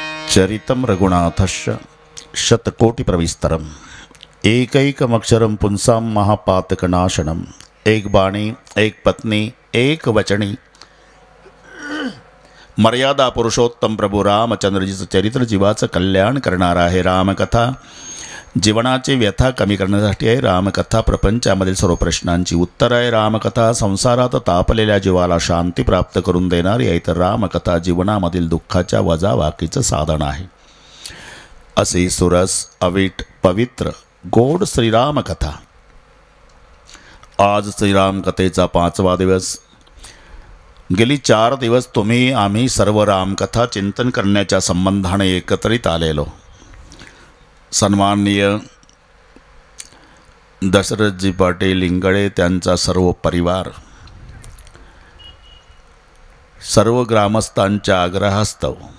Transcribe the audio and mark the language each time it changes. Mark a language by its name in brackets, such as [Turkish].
[Sanskrit] चरितं रघुनाथस्य शतकोटिप्रविस्तरम् एकैकमक्षरं पुंसां महापातकनाशनम्। [Marathi] एक बाणी एक पत्नी एक वचनी मर्यादा पुरुषोत्तम प्रभू रामचंद्रजीचं चरित्र जीवाचं कल्याण करणारा आहे। रामकथा जीवनाची व्यथा कमी करण्यासाठी आहे। रामकथा प्रपंचामधील सर्व प्रश्नांची उत्तर आहे। रामकथा संसारात तापलेल्या जीवाला शांती प्राप्त करून देणारी आहे, तर रामकथा जीवनामधील दुःखाच्या वजावाकीचं साधन आहे। असे सुरस अवीट पवित्र गोड श्रीरामकथा। आज श्रीराम कथेचा 5वा दिवस। गेली 4 दिवस तुम्ही आम्ही सर्व रामकथा चिंतन करण्याच्या संबंधाने एकत्रित आलेलो। सन्माननीय दशरथजी पाटील इंगळे, त्यांचा सर्व परिवार, सर्व ग्रामस्थांच्या आग्रहास्तव